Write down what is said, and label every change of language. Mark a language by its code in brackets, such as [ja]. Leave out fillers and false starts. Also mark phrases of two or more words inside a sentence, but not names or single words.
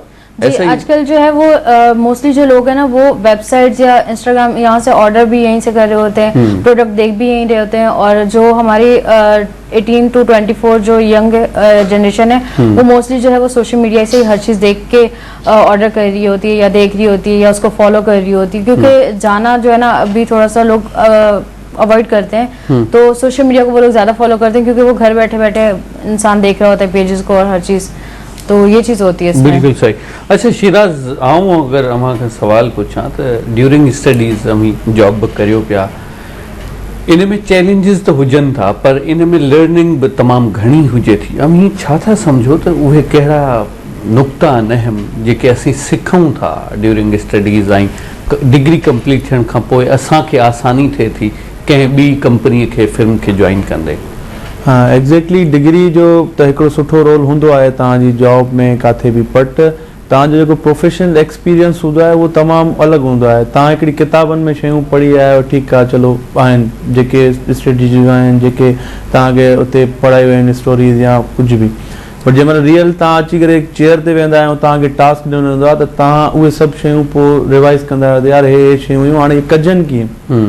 [ur] جی، آج کل جو ہے وہ موسٹلی جو لوگ ہیں نا وہ ویب سائٹس یا انسٹاگرام یہاں سے آرڈر بھی یہیں سے کر رہے ہوتے ہیں، پروڈکٹ دیکھ بھی یہیں رہے ہوتے ہیں، اور جو ہماری 18 to 24 جو [en] young generation [ur] ہے وہ موسٹلی جو ہے وہ [en] social media [ur] سے ہی ہر چیز دیکھ کے آرڈر کر رہی ہوتی ہے یا دیکھ رہی ہوتی ہے یا اس کو فالو کر رہی ہوتی ہے، کیونکہ جانا جو ہے نا ابھی تھوڑا سا لوگ اوائیڈ کرتے ہیں. تو [en] social media [ur] کو وہ لوگ زیادہ فالو کرتے ہیں کیونکہ وہ گھر بیٹھے بیٹھے انسان دیکھ رہا ہوتا ہے پیجز کو اور ہر چیز، تو یہ چیز ہوتی ہے اس میں. بالکل صحیح. [sd] अच्छा शिराज, आऊँ अगर अव्हां सवाल पूछा तो [en] during studies [sd] अमी जॉब करियो पिया, इन में चैलेंजिस तो हुजन था पर इन में लर्निंग भी तमाम घनी हुजे थी। अमी छा था समझो तो उहे कहिड़ा नुक्ता अहम जेके असीं सिखूं था [en] during studies, [sd] ऐं [en] degree complete [sd] थियण खां पोइ असांखे आसानी थिए थी कंहिं ॿी कंपनीअ खे फिल्म खे ज्वाइन कंदे? हाँ, [en] exactly degree [sd] जो तो हिकिड़ो सुठो रोल हूंदो आहे तव्हांजी जॉब में काथे बि, बट तव्हांजो जेको [en] professional experience [sd] हूंदो आहे वो तमामु अलॻि हूंदो आहे। तव्हां हिकिड़ी किताबनि में शयूं पढ़ी आहियो, ठीकु आहे, चलो आहिनि जेके स्ट्रेटजीज़ आहिनि जेके तव्हांखे उते पढ़ायूं आहिनि स्टोरीज़ या कुझु बि, पर जंहिंमहिल रियल तव्हां अची करे चेयर ते वेंदा आहियो, तव्हांखे टास्क ॾिनो वेंदो आहे त तव्हां उहे सभु शयूं पोइ रिवाइज़ कंदा आहियो, यार हे शयूं हुयूं, हाणे कजनि कीअं।